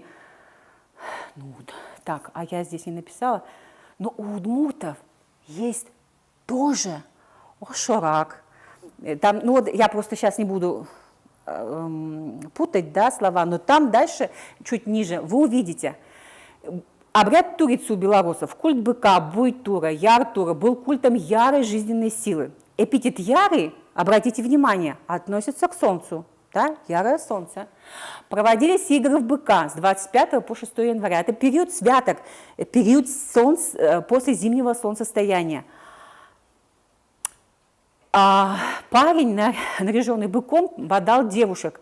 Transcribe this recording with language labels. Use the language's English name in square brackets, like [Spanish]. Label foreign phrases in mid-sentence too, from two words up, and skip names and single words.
[Russian] Ну, так, а я здесь не написала, но у удмуртов есть тоже ошорак. Там, ну вот я просто сейчас не буду путать, да, слова, но там дальше, чуть ниже, вы увидите. Обряд турицы у белорусов, культ быка, буй-тура, яр-тура был культом ярой жизненной силы. Эпитет ярый, обратите внимание, относится к солнцу. Да, ярое солнце. Проводились игры в быка с 25 по 6 января. Это период святок, период после зимнего солнцестояния. А парень, наряженный быком, бодал девушек.